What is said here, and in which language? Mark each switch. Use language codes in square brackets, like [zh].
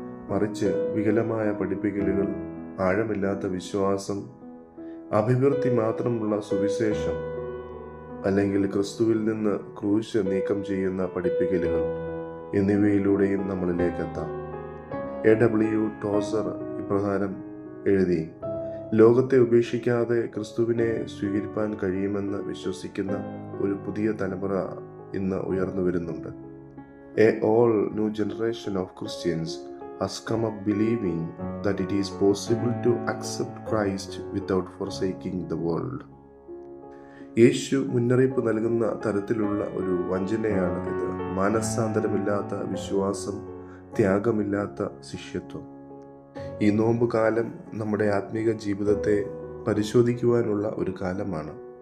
[ml] മറിച്ച് വികലമായ പഠിപ്പിക്കലുകൾ, ആഴമില്ലാത്ത വിശ്വാസം, അഭിവൃദ്ധി മാത്രമുള്ള സുവിശേഷം, അല്ലെങ്കിൽ ക്രിസ്തുവിൽ നിന്ന് ക്രൂശ് നീക്കം ചെയ്യുന്ന പഠിപ്പിക്കലുകൾ എന്നിവയിലൂടെയും നമ്മളിലേക്ക് എത്താം. A.W. ടോസർ ഇപ്രകാരം എഴുതി, ലോകത്തെ ഉപേക്ഷിക്കാതെ ക്രിസ്തുവിനെ സ്വീകരിപ്പാൻ കഴിയുമെന്ന് വിശ്വസിക്കുന്ന ഒരു പുതിയ തലമുറ ഇന്ന് ഉയർന്നു വരുന്നുണ്ട്. [en] A all new generation of Christians has come up believing that it is possible to accept Christ without forsaking the world. [ml] യേശു മുന്നറിയിപ്പ് നൽകുന്ന തരത്തിലുള്ള ഒരു വഞ്ചനയാണ് ഇത്. മാനസാന്തരമില്ലാത്ത വിശ്വാസം, ത്യാഗമില്ലാത്ത ശിഷ്യത്വം. ഈ നോമ്പ് കാലം നമ്മുടെ ആത്മീക ജീവിതത്തെ പരിശോധിക്കുവാനുള്ള ഒരു കാലമാണ്.